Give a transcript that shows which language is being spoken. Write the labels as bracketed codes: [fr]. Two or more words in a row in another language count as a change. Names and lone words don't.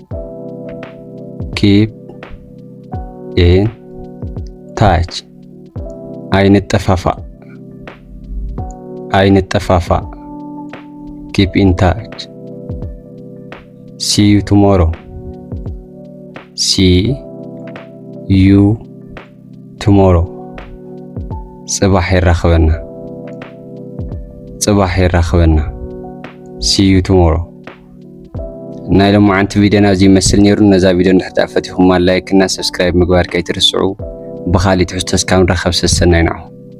[en] keep in touch አይንጠፋፋ keep in touch see you tomorrow see you tomorrow [ti] ጽባሕ ይራኸበና [en] see you tomorrow [ti] ናይ ሎማዓንቲ ቪድዮና እዚ ይመስል ነይሩ ነዛ ቪድዮ እንድሕር ፈቲኹም ላይክ እና ሰብስክራይብ ምግባር ከይትርስዑ ብኻሊእ ትሕዝቶ እስካብ ንረኸብ ሰናይ ንዕኹ